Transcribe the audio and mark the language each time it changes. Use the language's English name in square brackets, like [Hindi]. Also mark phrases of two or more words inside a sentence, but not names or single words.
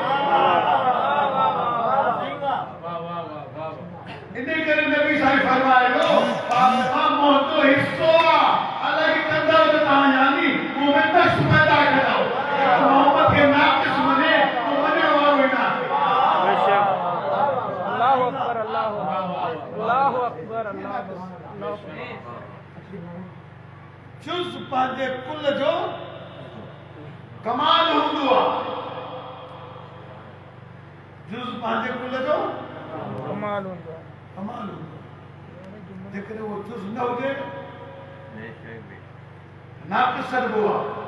[Sindhi] इन करे नबी साईं फरमायो फातिमा मुंहिंजो हिस्सो आहे, अलॻि कंदव त तव्हां यानी मूं में नक्स पैदा कंदव। मोहम्मद खे नाक़िस मञे तो वञण वारो ई न आहे। [Arabic] الله أكبر، الله أكبر، الله [Sindhi] जुज़ पंहिंजे कुल जो कमाल हूंदो आहे। जुज़ पंहिंजे कुल जो कमाल हूंदो आहे। कमाल हूंदो आहे। जेकॾहिं उहो जुज़ न हुजे नाक़िस सॾिबो आहे।